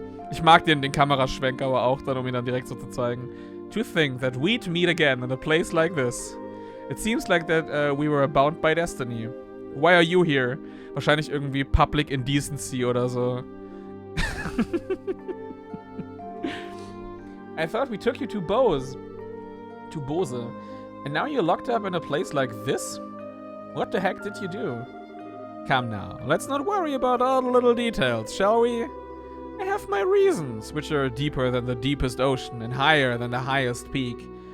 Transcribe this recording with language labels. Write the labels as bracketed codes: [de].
[de] Ich mag den Kameraschwenk aber auch dann, um ihn dann direkt so zu zeigen. [en] To think that we'd meet again in a place like this. It seems like that we were bound by destiny. Why are you here? [de] Wahrscheinlich irgendwie Public Indecency oder so. [en] I thought we took you to Bose. To Bose. And now you're locked up in a place like this? What the heck did you do? Come now, let's not worry about all the little details, shall we? I have my reasons, which are deeper than the deepest ocean and higher than the highest peak.